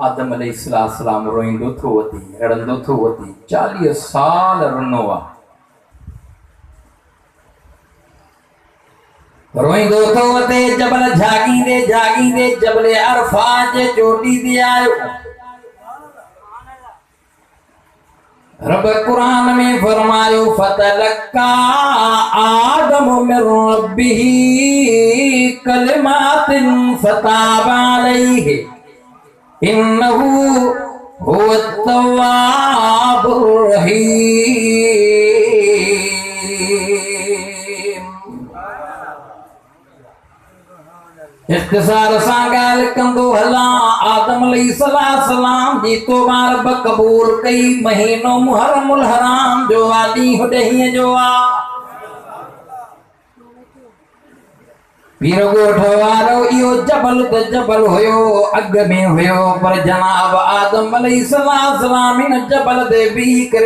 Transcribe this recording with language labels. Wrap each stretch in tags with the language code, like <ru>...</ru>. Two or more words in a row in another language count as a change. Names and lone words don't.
<sd>आदम अलैहिस्सलाम रोईंदो थो वधी, रड़ंदो थो वधी, 40 साल रुनो आहे, रोईंदो थो वधे। जबल जाॻींदे जाॻींदे जबल अरफात जे चोटी ते आयो। रब कुरान में फरमायो,</sd> <ar>فتلقى آدم من ربه كلمات فتاب عليه إنه هو التواب الرحيم.</ar> <sd>इख्तिसार सां ॻाल्हि कंदो हलां, आदम अलैहिस्सलाम जी तौबा रब क़बूल कई। महीनो मुहर्रमुल हराम जो आहे, ॾींहुं ॾहीं जो आहे। पीर गोठ वारो इहो जबल त जबल हुयो अग में हुयो पर जनाब आदम अलैहिस्सलाम इन जबल दे भी करे</sd>